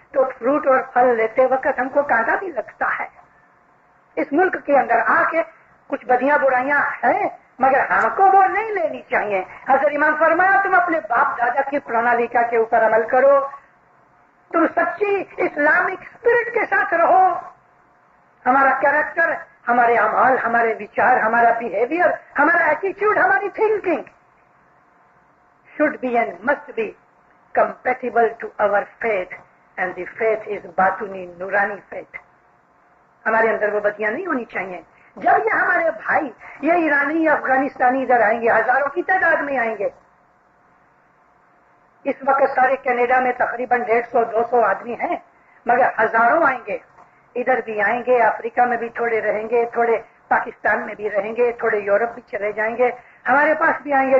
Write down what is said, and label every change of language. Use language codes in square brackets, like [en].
[hi] तो फ्रूट और फल लेते वक्त हमको कांटा भी लगता है। इस मुल्क के अंदर आके कुछ बदियां बुराइयां हैं, मगर हमको वो नहीं लेनी चाहिए। हज़रत इमाम फरमाया, तुम अपने बाप दादा की प्रणालिका के ऊपर अमल करो, तुम सच्ची इस्लामिक स्पिरिट के साथ रहो। हमारा कैरेक्टर, हमारे अमाल, हमारे विचार, हमारा बिहेवियर, हमारा एटीट्यूड, हमारी thinking [en] should be and must be compatible to our faith, and the faith is batuni nurani faith. [hi] हमारे अंदर वो बतियां नहीं होनी चाहिए। जब ये हमारे भाई, ये ईरानी या अफगानिस्तानी इधर आएंगे, हजारों की तादाद में आएंगे। इस वक्त सारे कनाडा में तकरीबन 150-200 आदमी हैं, मगर हजारों आएंगे। इधर भी आएंगे, अफ्रीका में भी थोड़े रहेंगे, थोड़े पाकिस्तान में भी रहेंगे, थोड़े यूरोप भी चले जाएंगे, हमारे पास भी आएंगे।